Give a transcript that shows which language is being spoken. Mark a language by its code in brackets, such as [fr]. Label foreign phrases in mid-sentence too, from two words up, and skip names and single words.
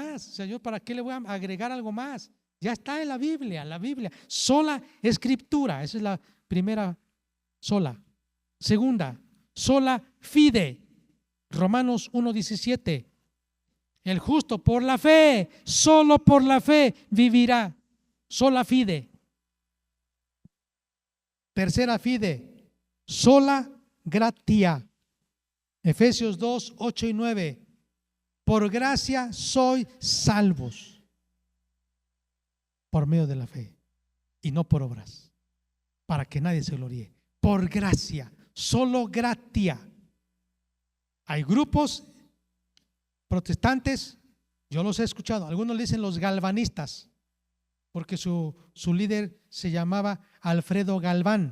[es] O sea, yo para qué le voy a agregar algo más. Ya está en la Biblia, sola escritura. Esa es la primera, sola. Segunda, [la] sola fide. [es] Romanos 1:17. El justo por la fe, solo por la fe vivirá. [la] Sola fide. Tercera fide, sola gratia. [es] Efesios 2:8 y 9. Por gracia sois salvos por medio de la fe y no por obras, para que nadie se gloríe. Por gracia, solo gratia. Hay grupos protestantes, yo los he escuchado, algunos le dicen los galvanistas, porque su líder se llamaba Alfredo Galván.